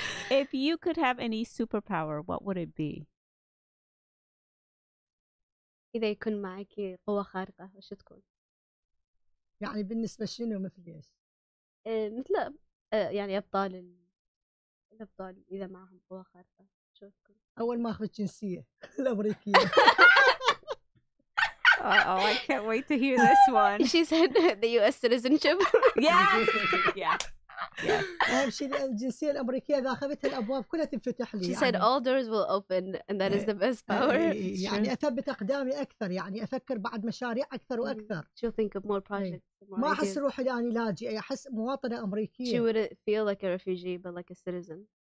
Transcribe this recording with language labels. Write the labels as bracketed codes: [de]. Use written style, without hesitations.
[en] If you could have any superpower, what would it be? [ar] إذا يكون معك قوة خارقة وش تكون؟ يعني بالنسبة شنو مثل ايش؟ مثل يعني الأبطال إذا معهم قوة خارقة شو تكون؟ أول ما أخذ الجنسية الأمريكية. [en] Oh, I can't wait to hear this one. She said the U.S. citizenship. Yes. Yes. Yes. [ar] أهم شيء الجنسية الأمريكية إذا أخذتها الأبواب كلها تنفتح لي. [en] She said all doors will open and that is the best power. [ar] يعني أثبت أقدامي أكثر يعني أفكر بعد مشاريع أكثر وأكثر. [en] She'll think of more projects. [ar] ما أحس روحي يعني لاجئة أحس مواطنة أمريكية. [en] She wouldn't feel like a refugee but like a citizen.